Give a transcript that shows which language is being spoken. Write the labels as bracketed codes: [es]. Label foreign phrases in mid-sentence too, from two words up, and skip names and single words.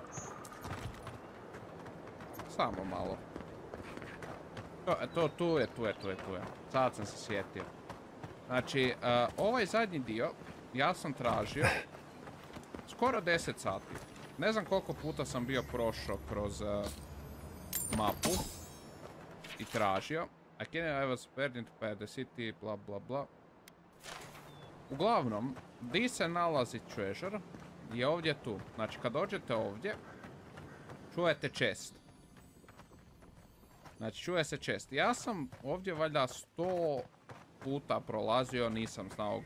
[hr] Samo malo. Tu je. Sad sam se sjetio. Znači, ovaj zadnji dio, ja sam tražio skoro 10 sati. Ne znam koliko puta sam bio prošao kroz mapu i tražio. [en] I was burdened by the city, bla bla bla. [hr] Uglavnom, di se nalazi treasure je ovdje tu. Znači, kad dođete ovdje, čujete chest. Znači, čuje se chest. Ja sam ovdje valjda 100 puta prolazio, nisam znao.